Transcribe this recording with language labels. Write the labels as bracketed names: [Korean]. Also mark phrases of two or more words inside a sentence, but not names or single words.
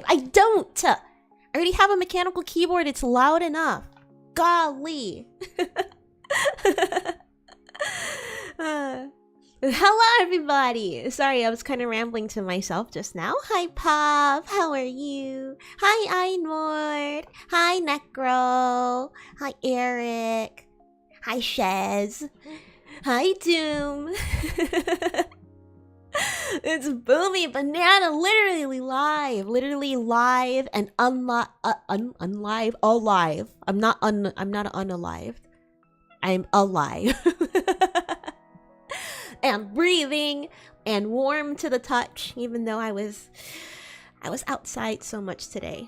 [English] I don't! I already have a mechanical keyboard. It's loud enough. Golly. Hello, everybody. Sorry, I was kind of rambling to myself just now. Hi, Pop. How are you? Hi, Einord. Hi, Necro. Hi, Eric. Hi, Shez. Hi, Doom. It's Boomi Banana, literally live and alive. I'm not unalived. I'm alive. And breathing and warm to the touch, even though I was outside so much today.